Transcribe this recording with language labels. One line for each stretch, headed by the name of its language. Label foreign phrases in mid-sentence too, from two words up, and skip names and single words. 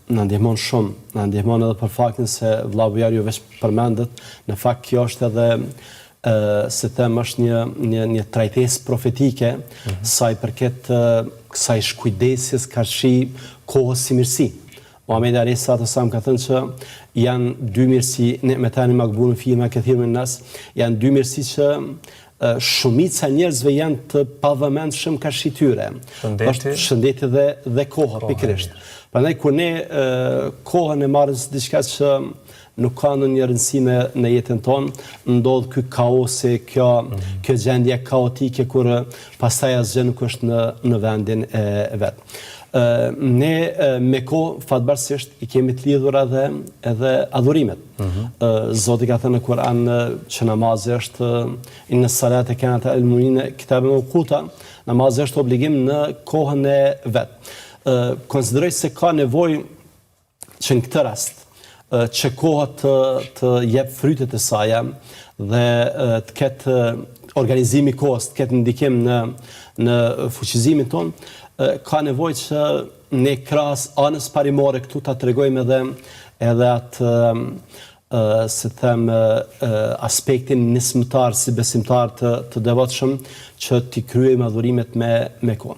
Albanian: Në ndihmon shumë, në ndihmon edhe për faktin se vëlla Bujar ju veç përmendet, në fakt kjo është edhe se them është një trajtesë profetike sa i përket kësaj shkujdesjes karshi kohës si mirësi. Muhamedi
Arabic: عليه الصلاة والسلام
Albanian: ka thënë që janë dy mirësi,
Arabic: نعمتان مغبون فيهما كثير من الناس,
Albanian: janë dy mirësi që shumica njerëzve janë të pavëmendshëm karshi tyre. Është shëndeti dhe koha pikërisht. Prandaj kur ne kohën e marrim si diçka që nuk ka ndonjë rëndësi në jetën tonë, ndodh ky kaosi, kjo gjendje kaotike kur pastaj asgjë nuk është në vendin e vet. Ne me kohë fatbarësisht i kemi të lidhur edhe adhurimet. Zoti ka thënë në Kur'an që namazi është
Arabic: إن الصلاة كانت على المؤمنين كتابا موقوتا,
Albanian: namazi është obligim në kohën e vet. Konsideroj se ka nevojë që në këtë rast që koha të jep frytet e saj dhe të ketë organizimi kohës, të ketë ndikim në fuqizimin ton, ka nevojë që ne krahas anës parimore këtu ta tregojmë edhe atë se them aspektin nismëtar si besimtar të devotshëm që t'i kryejmë adhurimet me kohë.